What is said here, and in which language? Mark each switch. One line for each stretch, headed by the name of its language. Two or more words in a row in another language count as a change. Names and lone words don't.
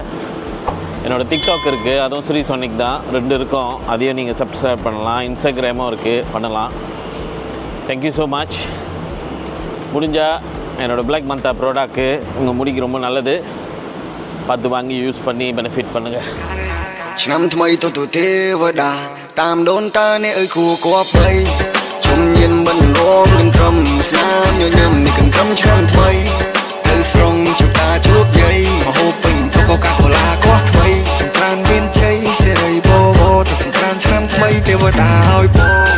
Tamil: என்னோடய டிக்டாக் இருக்குது, அதுவும் ஸ்ரீ சோனிக் தான், 2 இருக்கும். அதையும் நீங்கள் சப்ஸ்கிரைப் பண்ணலாம். இன்ஸ்டாகிராமும் இருக்குது, பண்ணலாம்.
English: Thank you so much.
Tamil: முடிஞ்சால் என்னோடய பிளாக் மந்தா ப்ராடக்ட்டு உங்கள் முடிக்கு ரொம்ப நல்லது. பார்த்து வாங்கி யூஸ் பண்ணி பெனிஃபிட் பண்ணுங்கள்.
Khmer: ឆ្នាំថ្មីទៅទេវតាតាមដូនតាអ្នកអើយគួរគប់បីជុំញៀនមិនរងនឹងត្រឹមស្នាមញញឹមនេះកន្ត្រឹមឆ្នាំថ្មីទៅស្រងជួបតាជួបយាយមហូបពេញទៅកកាកូឡាកោះថ្មីសង្ក្រានមានជ័យសេរីបបទៅសង្ក្រានឆ្នាំថ្មីទេវតាឲ្យពរ